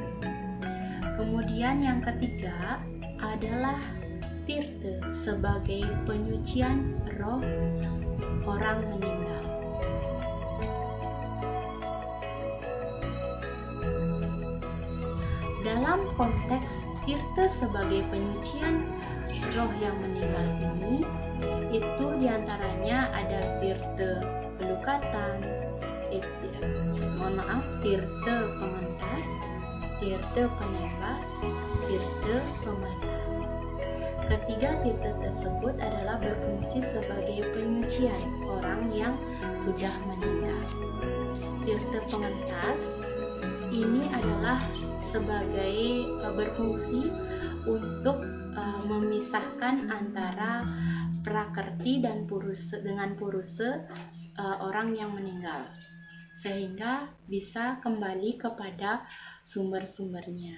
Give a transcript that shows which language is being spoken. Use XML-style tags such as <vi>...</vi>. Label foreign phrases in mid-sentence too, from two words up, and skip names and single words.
<id>Kemudian yang ketiga adalah tirta sebagai penyucian roh orang meninggal. Dalam konteks tirta sebagai penyucian roh yang meninggal ini, itu diantaranya ada tirta pelukatan, tirta pengentas, tirta penembak, tirta pematah. Ketiga tirta tersebut adalah berfungsi sebagai penyucian orang yang sudah meninggal. Tirta pengentas ini adalah sebagai berfungsi untuk memisahkan antara prakerti dan purusa orang yang meninggal, sehingga bisa kembali kepada sumber-sumbernya.</id>